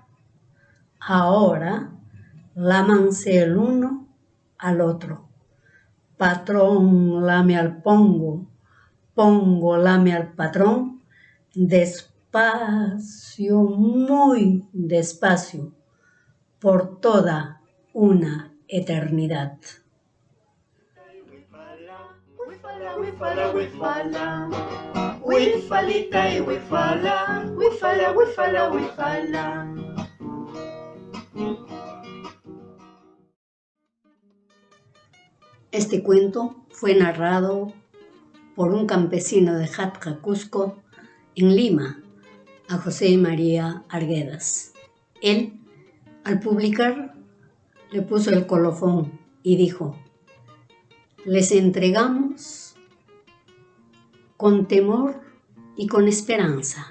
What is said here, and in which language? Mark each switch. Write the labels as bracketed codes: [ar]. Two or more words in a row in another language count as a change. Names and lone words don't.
[es] Ahora lámanse el uno al otro. Patrón lame al pongo, pongo lame al patrón, despacio, muy despacio, por toda una eternidad. [qu] Wifala, wifala, wifalita y wifala, wifala, wifala, wifala. [es] Este cuento fue narrado por un campesino de Jatca, Cusco, en Lima, a José María Arguedas. Él, al publicar, le puso el colofón y dijo: les entregamos con temor y con esperanza.